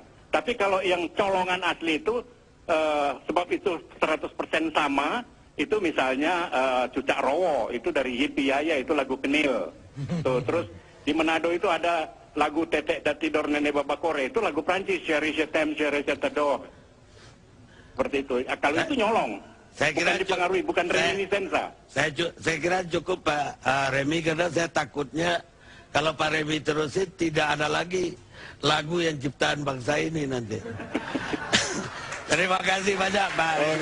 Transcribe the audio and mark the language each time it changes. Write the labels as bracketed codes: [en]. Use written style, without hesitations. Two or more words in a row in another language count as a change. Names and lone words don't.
[id] Tapi kalau yang colongan asli itu sebab itu 100% sama, itu misalnya Cucak Rowo itu dari Yipi Yaya, itu lagu Kenil. Tuh, terus di Manado itu ada lagu Tetek Datidor Nenek Babakore, itu lagu Prancis, [fr] Chéri je t'aime, Chéri je t'adore. [id] Seperti itu. Kalau itu nyolong. Saya kira bukan dipengaruhi, bukan reminiscenza. Saya kira cukup Pak Remi, karena saya takutnya kalau Pak Remi terusin tidak ada lagi lagu yang ciptaan bangsa ini nanti. Terima kasih banyak Pak Remi.